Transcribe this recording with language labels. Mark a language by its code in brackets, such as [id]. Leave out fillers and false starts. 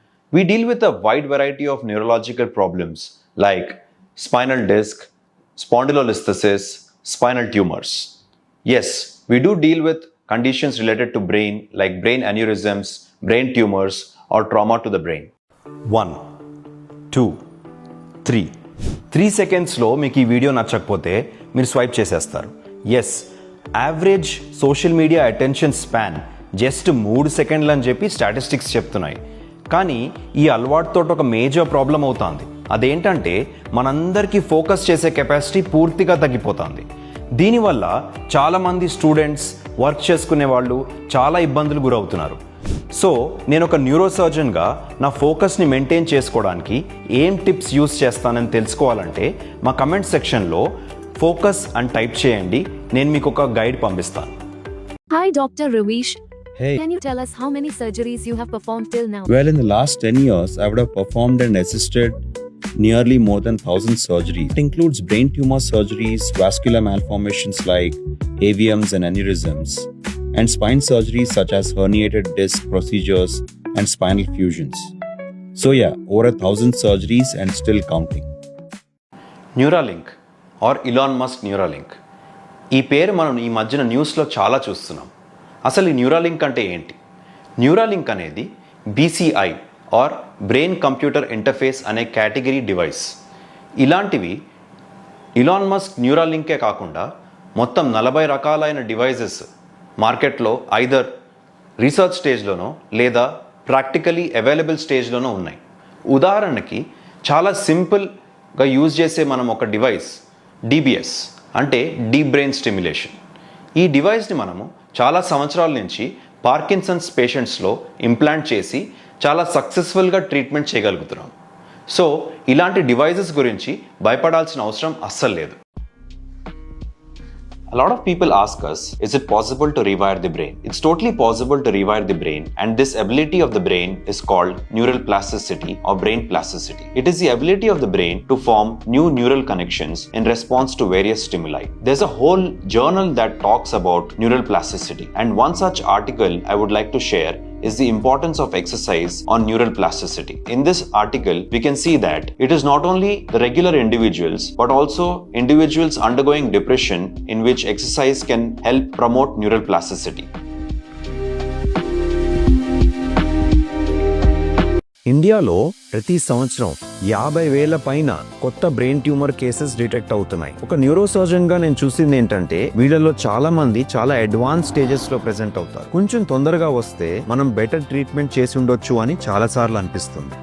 [en] We deal with a wide variety of neurological problems like spinal disc, spondylolisthesis, spinal tumors. Yes, we do deal with conditions related to brain like brain aneurysms, brain tumors, or trauma to the brain. 1, 2, 3. [te] 3 సెకండ్స్లో మీకు ఈ video నచ్చకపోతే మీరు swipe చేసేస్తారు. Yes, average social media attention span just 3 సెకండ్లు అని చెప్పి statistics చెప్తున్నాయి. కానీ ఈ అలవాటుతో ఒక మేజర్ ప్రాబ్లం అవుతుంది. అదేంటంటే మనందరికీ ఫోకస్ చేసే కెపాసిటీ పూర్తిగా తగ్గిపోతుంది. దీనివల్ల చాలామంది స్టూడెంట్స్, వర్క్ చేసుకునే వాళ్ళు చాలా ఇబ్బందులు గురవుతున్నారు. సో నేను ఒక న్యూరోసర్జన్గా నా ఫోకస్ని మెయింటైన్ చేసుకోవడానికి ఏం టిప్స్ యూస్ చేస్తానని తెలుసుకోవాలంటే మా కమెంట్ సెక్షన్లో ఫోకస్ అని టైప్ చేయండి. నేను మీకు ఒక గైడ్ పంపిస్తాను. [en] Hi, Dr. Ravish. Hey. Can you tell us how many surgeries you have performed till now? Well, in the last 10 years, I would have performed and assisted nearly more than 1,000 surgeries. It includes brain tumor surgeries, vascular malformations like AVMs and aneurysms, and spine surgeries such as herniated disc procedures and spinal fusions. So yeah, over 1,000 surgeries and still counting. [te] Neuralink are Elon Musk Neuralink, ఈ పేరు మనం ఈ మధ్యన న్యూస్లో చాలా చూస్తున్నాం. అసలు ఈ న్యూరాలింక్ అంటే ఏంటి? న్యూరాలింక్ అనేది BCI are brain computer interface అనే కేటగిరీ డివైస్. ఇలాంటివి ఇలాన్ మస్క్ న్యూరాలింకే కాకుండా మొత్తం 40 రకాలైన డివైజెస్ మార్కెట్లో ఐదర్ రీసెర్చ్ స్టేజ్లోనో లేదా ప్రాక్టికలీ అవైలబుల్ స్టేజ్లోనో ఉన్నాయి. ఉదాహరణకి చాలా సింపుల్గా యూజ్ చేసే మనం ఒక డివైస్ DBS అంటే డీప్ బ్రెయిన్ స్టిమ్యులేషన్. ఈ డివైస్ని మనము చాలా సంవత్సరాల నుంచి పార్కిన్సన్స్ పేషెంట్స్లో ఇంప్లాంట్ చేసి చాలా సక్సెస్ఫుల్గా ట్రీట్మెంట్ చేయగలుగుతున్నాం. సో ఇలాంటి డివైజెస్ గురించి భయపడాల్సిన అవసరం అస్సలు లేదు. [en] A lot of people ask us, is it possible to rewire the brain? It's totally possible to rewire the brain, and this ability of the brain is called neural plasticity or brain plasticity. It is the ability of the brain to form new neural connections in response to various stimuli. There's a whole journal that talks about neural plasticity, and one such article I would like to share is the importance of exercise on neural plasticity. In this article, we can see that it is not only the regular individuals, but also individuals undergoing depression in which exercise can help promote neural plasticity. [te] ఇండియాలో ప్రతి సంవత్సరం 50,000 పైన కొత్త brain tumour cases detect అవుతున్నాయి. ఒక neurosurgeon గా నేను చూసింది ఏంటంటే వీళ్ళలో చాలా మంది చాలా అడ్వాన్స్ స్టేజెస్ లో ప్రెజెంట్ అవుతారు. కొంచెం తొందరగా వస్తే మనం బెటర్ ట్రీట్మెంట్ చేసి ఉండొచ్చు అని చాలా సార్లు అనిపిస్తుంది.